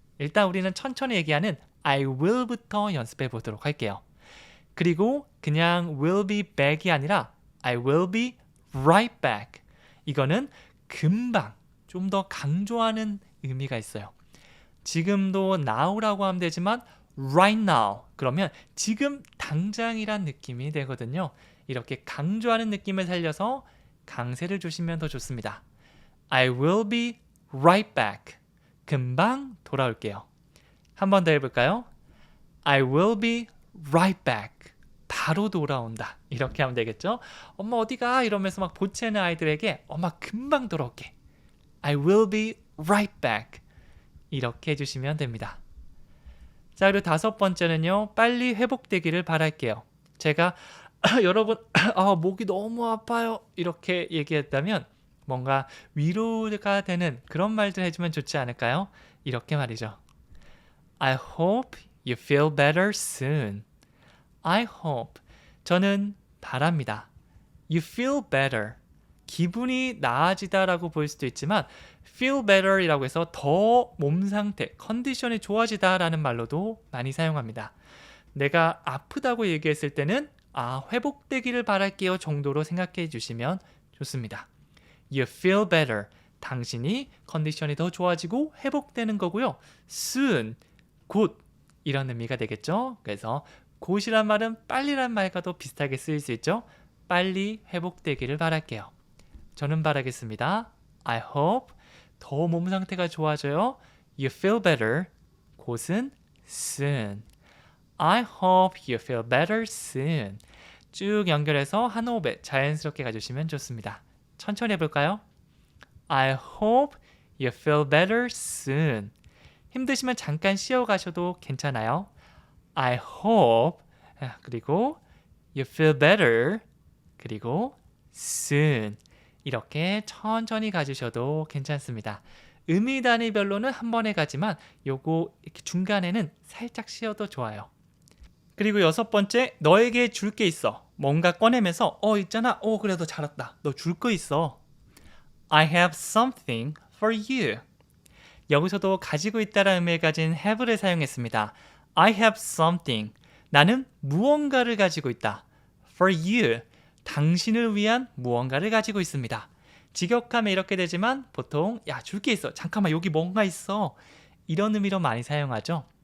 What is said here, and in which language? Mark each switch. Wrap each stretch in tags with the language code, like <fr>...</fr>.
<ko>일단 우리는 천천히 얘기하는 I will부터 연습해 보도록 할게요. 그리고 그냥</ko> <en>will be back이 아니라 I will be right back.</en> <ko>이거는 금방 좀 더 강조하는 의미가 있어요. 지금도 now라고 하면 되지만 right now 그러면 지금 당장이란 느낌이 되거든요. 이렇게 강조하는 느낌을 살려서 강세를 주시면 더 좋습니다.</ko> <en>I will be right back.</en> <ko>금방 돌아올게요. 한 번 더 해볼까요?</ko> <en>I will be right back.</en> <ko>바로 돌아온다. 이렇게 하면 되겠죠? 엄마 어디가? 이러면서 막 보채는 아이들에게 엄마 금방 돌아올게.</ko> <en>I will be right back.</en> <ko>이렇게 해주시면 됩니다. 자, 그리고 다섯 번째는요. 빨리 회복되기를 바랄게요. 제가 여러분 목이 너무 아파요. 이렇게 얘기했다면 뭔가 위로가 되는 그런 말들 해주면 좋지 않을까요? 이렇게 말이죠.</ko> <en>I hope you feel better soon. I hope.</en> <ko>저는 바랍니다.</ko> <en>You feel better.</en> <ko>기분이 나아지다라고 볼 수도 있지만 feel better이라고 해서 더 몸 상태, 컨디션이 좋아지다라는 말로도 많이 사용합니다. 내가 아프다고 얘기했을 때는 회복되기를 바랄게요 정도로 생각해 주시면 좋습니다.</ko> <en>You feel better.</en> <ko>당신이 컨디션이 더 좋아지고 회복되는 거고요. soon, 곧 이런 의미가 되겠죠. 그래서 곧이란 말은 빨리란 말과도 비슷하게 쓰일 수 있죠. 빨리 회복되기를 바랄게요. 저는 바라겠습니다.</ko> <en>I hope</en> <ko>더 몸 상태가 좋아져요.</ko> <en>You feel better.</en> <ko>곧은</ko> <en>soon. I hope you feel better soon.</en> <ko>쭉 연결해서 한 호흡에 자연스럽게 가주시면 좋습니다. 천천히 해볼까요?</ko> <en>I hope you feel better soon.</en> <ko>힘드시면 잠깐 쉬어 가셔도 괜찮아요.</ko> <en>I hope</en> <ko>그리고</ko> <en>you feel better</en> <ko>그리고 soon 이렇게 천천히 가주셔도 괜찮습니다. 의미 단위별로는 한 번에 가지만 요거 이렇게 중간에는 살짝 쉬어도 좋아요. 그리고 6번째, 너에게 줄 게 있어. 뭔가 꺼내면서 있잖아. 그래도 잘했다. 너 줄 거 있어.</ko> <en>I have something for you.</en> <ko>여기서도 가지고 있다라는 의미를 가진 have를 사용했습니다.</ko> <en>I have something.</en> <ko>나는 무언가를 가지고 있다.</ko> <en>For you.</en> <ko>당신을 위한 무언가를 가지고 있습니다. 직역하면 이렇게 되지만 보통 줄 게 있어. 잠깐만 여기 뭔가 있어. 이런 의미로 많이 사용하죠.</ko>